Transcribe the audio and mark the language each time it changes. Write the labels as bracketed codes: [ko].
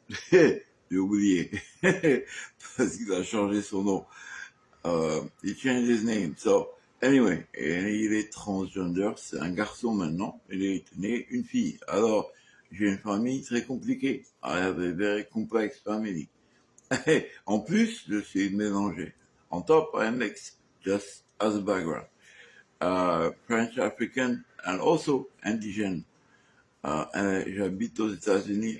[fr] J'ai oublié parce qu'il a changé son nom. [en] He changed his name. So, anyway, [fr] il est transgender, c'est un garçon maintenant. Il est né une fille. Alors, j'ai une famille très compliquée. [en] I have a very complex family. [fr] En plus, je suis mélangé. [en] On top, I am mixed, just as a background. French, African, and also indigène. [fr] And j'habite aux États-Unis.